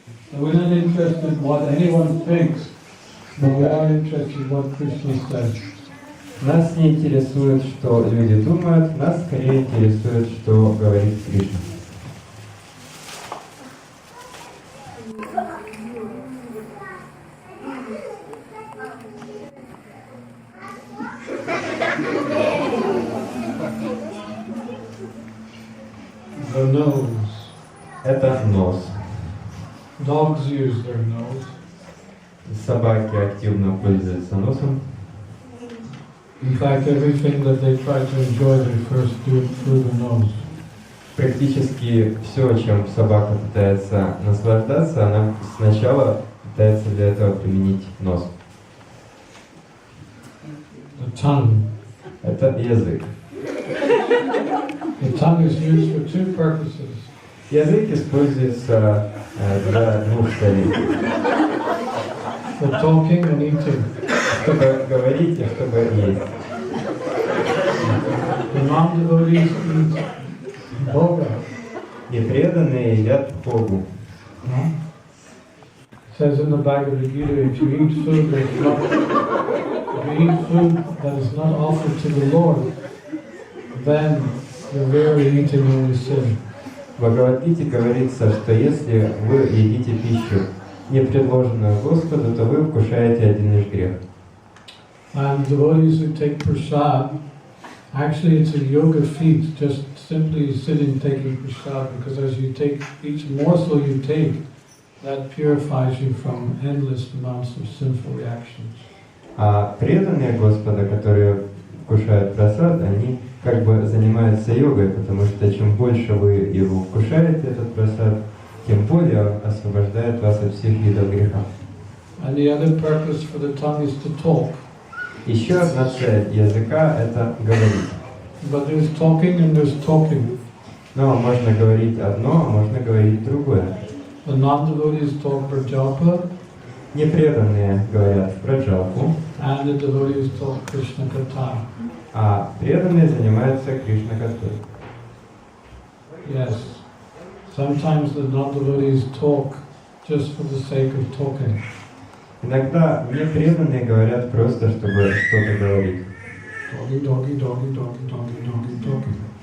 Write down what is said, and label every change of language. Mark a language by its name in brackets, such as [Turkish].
[English] So we're not interested in what anyone thinks, but we are interested in what Krishna says. [Russian] Нас не интересует, что люди думают, нас скорее интересует, что говорит Кришна. [English] The nose. [Russian] Это нос. [English] Dogs use their nose. [Russian] Собаки активно пользуются носом. [English] In fact, everything that they try to enjoy, they first do it through the nose. [Russian] Практически все, чем собака пытается наслаждаться, она сначала пытается для этого применить нос. [English] The tongue. [Russian] Это язык. [English] The tongue is used for two purposes. [Russian] Язык используется для двух целей. [English] For talking and eating. [Russian] Чтобы говорить и чтобы есть. [English] The non-devotees eat bhoga. [Russian] И преданные едят Богу. [English] It says in the Bhagavad Gita, if you eat food that is not, if you eat food that is not offered to the Lord, then you're really eating only sin. [Russian] В Бхагавад-гите говорится, что если вы едите пищу, не предложенную Господу, то вы вкушаете один лишь грех. [English] And devotees who take prasad, actually it's a yoga feat, just simply sitting taking prasad, because as you take each morsel you take, that purifies you from endless amounts of sinful reactions. [Russian] А преданные Господа, которые вкушают прасад, они как бы занимаются йогой, потому что чем больше вы его вкушаете, этот прасад, тем более он освобождает вас от всех видов греха. [English] And the other purpose for the tongue is to talk. [Russian] Еще одна цель языка – это говорить. [English] But there's talking and there's talking. [Russian] Но можно говорить одно, а можно говорить другое. [English] The non-devotees talk for japa, [Russian] Непреданные говорят про джапу, [English] and the devotees talk Krishna Katha. [Russian] а преданные занимаются Кришна-катой. [English] Yes. Sometimes the non-devotees talk just for the sake of talking. [Russian] Иногда непреданные говорят просто, чтобы что-то говорить. [English] Doggy, doggy, doggy, doggy, doggy, doggy, doggy.